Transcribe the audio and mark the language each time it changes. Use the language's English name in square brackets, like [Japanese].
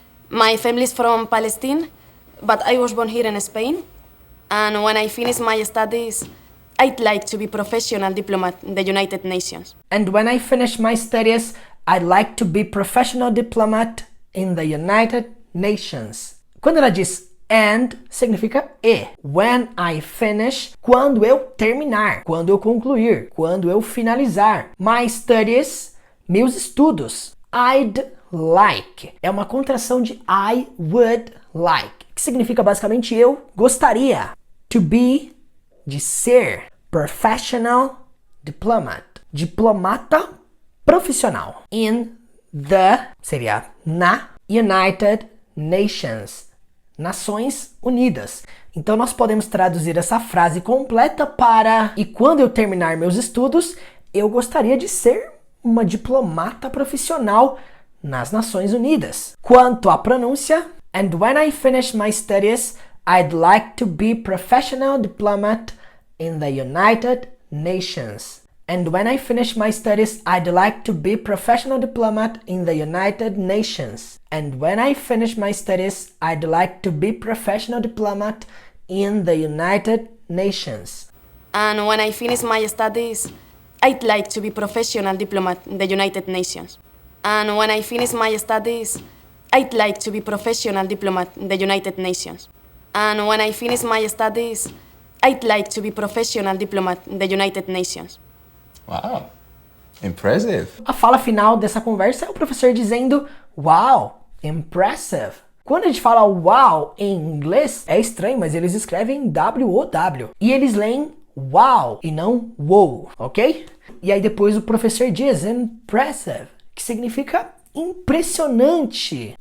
[English] My family is from Palestine, but I was born here in Spain. And when I finish my studies, I'd like to be professional diplomat in the United Nations. And when I finish my studies, I'd like to be professional diplomat in the United Nations. [Portuguese] Quando ela diz and, significa e. [English] When I finish, [Portuguese] quando eu terminar, quando eu concluir, quando eu finalizar. [English] My studies, [Portuguese] meus estudos. [English] I'd like. [Portuguese] É uma contração de [English] I would like, [Portuguese] que significa basicamente eu gostaria. [English] To be, [Portuguese] de ser. [English] Professional diplomat. [Portuguese] Diplomata profissional. [English] In the, [Portuguese] seria na, United Nations. Nações Unidas. Então nós podemos traduzir essa frase completa para: e quando eu terminar meus estudos, eu gostaria de ser uma diplomata profissional nas Nações Unidas. Quanto à pronúncia, [English] and when I finish my studies, I'd like to be professional diplomat in the United Nations. And when I finish my studies, I'd like to be professional diplomat in the United Nations. And when I finish my studies, I'd like to be professional diplomat in the United Nations. And when I finish my studies, I'd like to be professional diplomat in the United Nations. And when I finish my studies, I'd like to be professional diplomat in the United Nations. And when I finish my studies, I'd like to be professional diplomat in the United Nations. Wow. Impressive. [Portuguese] A fala final dessa conversa é o professor dizendo [English] wow, impressive. [Portuguese] Quando a gente fala wow em inglês, é estranho, mas eles escrevem W-O-W. E eles leem wow e não wow, ok? E aí depois o professor diz impressive, que significa impressionante.